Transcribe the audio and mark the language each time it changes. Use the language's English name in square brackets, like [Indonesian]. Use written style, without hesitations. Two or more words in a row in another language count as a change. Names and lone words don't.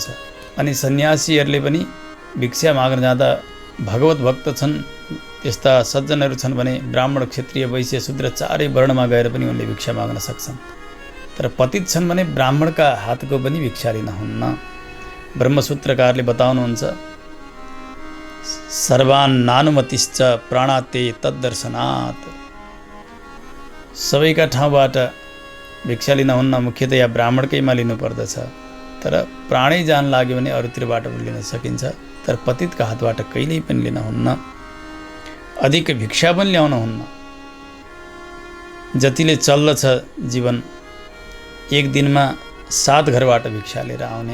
[Nepali] अनि सन्यासीहरूले पनि भिक्षा माग्न जाँदा भगवत भक्त छन्, त्यस्ता सज्जनहरू छन् भने ब्राह्मण, क्षत्रिय, वैश्य, शूद्र 4 वर्णमा गएर पनि उनले भिक्षा माग्न सक्छन्। तर पतित छन् भने ब्राह्मणका हातको पनि भिक्षा लिन हुन्न। ब्रह्मसूत्रकारले बताउनुहुन्छ, [Sanskrit] सर्वान् नानुमतिश्च प्राणाते तद्दर्शनात्। [Nepali] सबैका ठाउँबाट भिक्षा लिन हुन्न, मुख्यतया ब्राह्मणकैमा लिनुपर्दछ। तर प्राणै जान लाग्यो भने अरूतिरबाट पनि लिन सकिन्छ, तर पतितका हातबाट कहिल्यै पनि लिन हुन्न। अधिक भिक्षा पनि ल्याउन हुन्न। जतिले चल्दछ जीवन, एक दिनमा 7 घरबाट भिक्षा लिएर आउने।